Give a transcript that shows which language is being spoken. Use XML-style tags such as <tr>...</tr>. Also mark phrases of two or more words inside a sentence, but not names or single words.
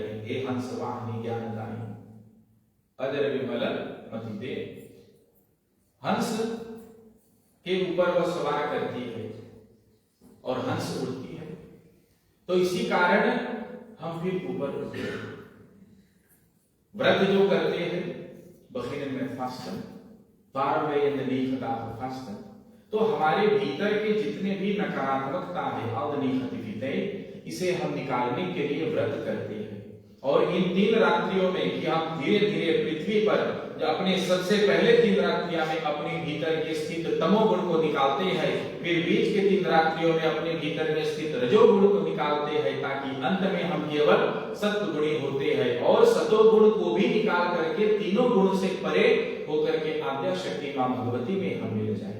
<hi>हे हंस वाहिनी ज्ञानदायिनी अजर विमल मति दे। हंस के ऊपर वह सवार करती है और हंस उड़ती है। तो इसी कारण हम फिर ऊपर उठते हैं। व्रत जो करते हैं</hi> <nl>beginnen met vasten, waar wij in de 9 dagen vasten,</nl> <hi>तो हमारे भीतर के जितने भी नकारात्मकता है,</hi> <nl>al de negativiteit,</nl> <hi>इसे हम निकालने के लिए व्रत करते हैं। और इन 3 रात्रियों में कि हम धीरे धीरे पृथ्वी पर जो अपने सबसे पहले 3 रात्रियां में अपने भीतर के स्थित तमोगुण को निकालते हैं, फिर बीच के 3 रात्रियों में अपने भीतर में स्थित रजोगुण को निकालते हैं, ताकि अंत में हम केवल सत्वगुणी होते हैं और सतोगुण को भी निकाल करके तीनों गुण से परे होकर के आद्या शक्ति मां भगवती में हम मिल जाए।</hi>